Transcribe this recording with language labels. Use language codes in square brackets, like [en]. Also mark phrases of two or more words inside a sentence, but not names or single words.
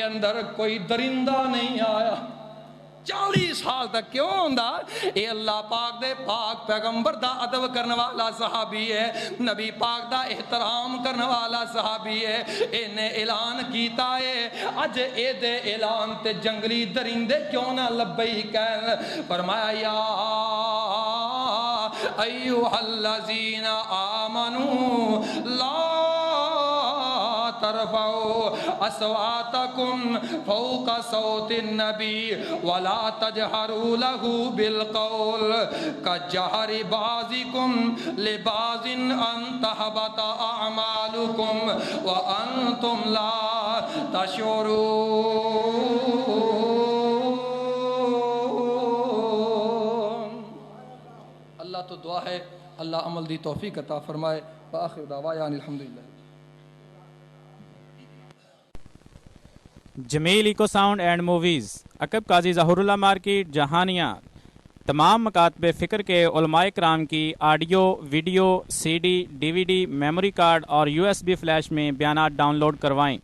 [pa] اندر کوئی درندہ نہیں آیا 40 سال تک کیوں ہوندا یہ اللہ پاک دے پاک پیغمبر دا ادب کرنے والا صحابی ہے نبی پاک دا احترام کرنے والا صحابی ہے انہیں اعلان کیتا ہے اج اے دے اعلان تے جنگلی درندے کیوں نا لبیک کہن فرمایا یا [ar] أيها الذين آمنوا لا ترفعوا أصواتكم فوق صوت النبي ولا تجهروا له بالقول كجهر بعضكم لبعض أن تحبط أعمالكم وأنتم لا تشعرون. [pa] اللہ توں دعا ہے اللہ عمل دی توفیق عطا فرمائے. [ar] آخر دعوانا الحمد لله. [ur] جمیل ایکو ساؤنڈ اینڈ موویز عقب قاضی ظہور اللہ مارکیٹ جہانیاں تمام مکاتب فکر کے علمائے کرام کی [en] audio video CD DVD memory card [ur] اور [en] USB flash [ur] میں بیانات ڈاؤن لوڈ کروائیں.